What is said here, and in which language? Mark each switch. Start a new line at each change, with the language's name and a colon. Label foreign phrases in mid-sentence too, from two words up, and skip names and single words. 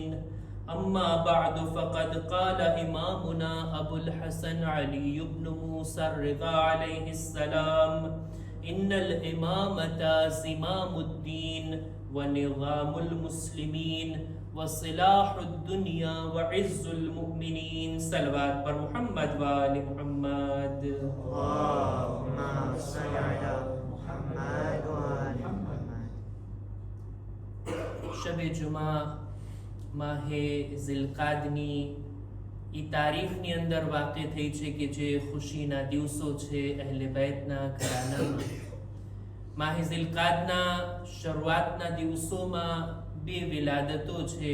Arabic: أما بعد فقد قال إمامنا أبو الحسن علي بن موسى الرضا عليه السلام: إن الإمامة زمام الدين ونظام المسلمين وصلاح الدنيا وعز المؤمنين.
Urdu: صلوات پر محمد وآل محمد.
Arabic: اللهم صل على محمد وآل محمد.
Gujarati: શબ જુમા માહે ઝિલકાદની ઈ તારીખની અંદર વાक़ે થઈ છે કે જે ખુશીના દિવસો છે અહેલે બૈતના ઘરાનામાં. માહે ઝિલકાદના શરૂઆતના દિવસોમાં બે વિલાદતો છે.